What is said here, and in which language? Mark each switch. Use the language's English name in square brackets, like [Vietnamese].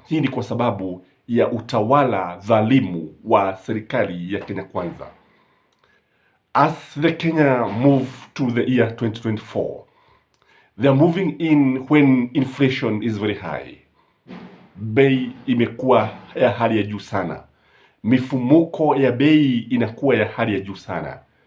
[Swahili] Hii ni kwa sababu ya utawala dhalimu wa serikali ya Kenya Kwanza. [English] As the Kenya move to the year 2024, they are moving in when inflation is very high. [Swahili] Bei imekuwa ya hali ya juu sana. Mifumuko ya bei inakuwa ya hali ya juu sana.